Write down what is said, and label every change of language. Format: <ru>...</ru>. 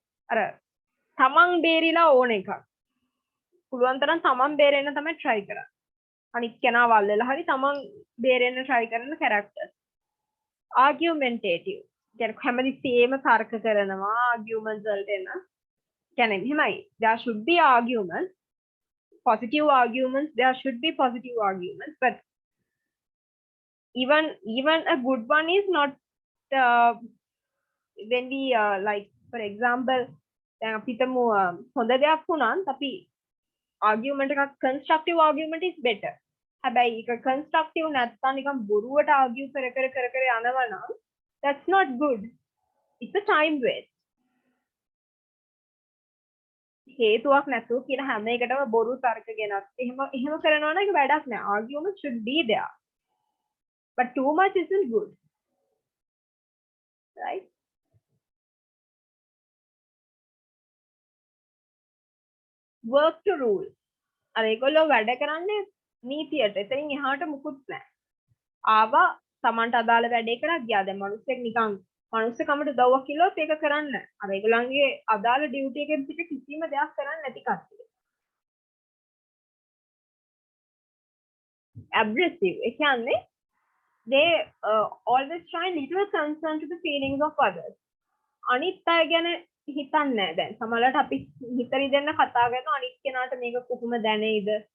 <si>අර තමන් බේරිලා ඕන එකක්. පුළුවන් තරම් තමන් බේරෙන්න තමයි try කරන්නේ. අනිත් කෙනා වල් වෙලා හරි තමන් බේරෙන්න try කරන characters. Argumentative. කියන්නේ හැමතිස්සෙම තර්ක කරනවා arguments වලට එන. කියන්නේ එහෙමයි.</si> <en>There should be arguments, positive arguments. There should be positive arguments, but even a good one is not when we like for example</en> <si>දැන් අපි හිතමු හොඳ දෙයක් වුණත් අපි</si> <en>argument එකක් constructive argument is better.</en> <si>හැබැයි ඒක constructive නැත්නම් නිකන් බොරුවට argue කර යනවා නම්</si> <en>that's not good. It's a time waste.</en> <si>හේතුවක් නැතුව කියන හැම එකටම බොරු තර්ක ගෙනත් එහෙම කරනවා නම් ඒක වැඩක් නෑ.</si> <en>Argument should be there. But too much isn't good. Right? Work to rule.</en> <si>අර ඒගොල්ලෝ වැඩ කරන්නේ නීතියට. එතනින් එහාට මුකුත් නෑ. ආවා සමන්ට අදාළ වැඩේ කරා ගියා. දැන් මිනිස්සෙක් නිකන් මනුස්සකමට උදව්වක් කිව්වොත් ඒක කරන්න නෑ. අර ඒගොල්ලන්ගේ අදාළ ඩියුටි එකෙන් පිට කිසිම දෙයක් කරන්න නැති කට්ටිය.</si> <en>Abrasive.</en> <si>ඒ කියන්නේ</si> <en>they always try little concern to the feelings of others.</en> <si>අනිත් අය ගැන හිතන්නේ නැහැ. දැන් සමහරවිට අපි හිතරි දෙන්න කතා කරනවා අනිත් කෙනාට මේක කොහොම දැනෙයිද?</si>